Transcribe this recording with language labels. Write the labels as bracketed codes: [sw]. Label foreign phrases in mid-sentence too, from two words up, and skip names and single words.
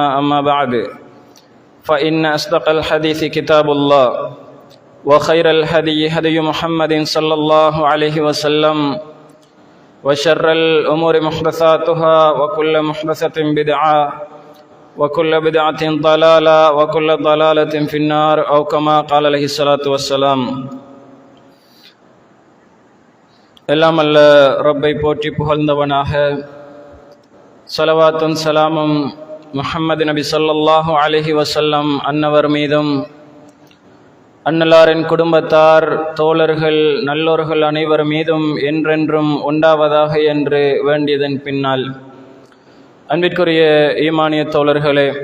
[ar] أما بعد، فإن أصدق الحديث كتاب الله وخير الهدي هدي محمد صلى الله عليه وسلم وشر الأمور محدثاتها وكل محدثة بدعة وكل بدعة ضلالة وكل ضلالة في النار أو كما قال عليه الصلاة والسلام. [ta] எல்லாம் அல்ல ரப்பை போற்றி புகழ்ந்தவனாக, ஸலவாத்தும் சலாமும் முஹம்மது நபி [ar] صلى الله عليه وسلم [ta] அன்னவர் மீதும் அன்னலாரின் குடும்பத்தார், தோழர்கள், நல்லோர்கள் அனைவர் மீதும் என்றென்றும் உண்டாவதாக என்று வேண்டியதன் பின்னால், அன்பிற்குரிய ஈமானிய தோழர்களே,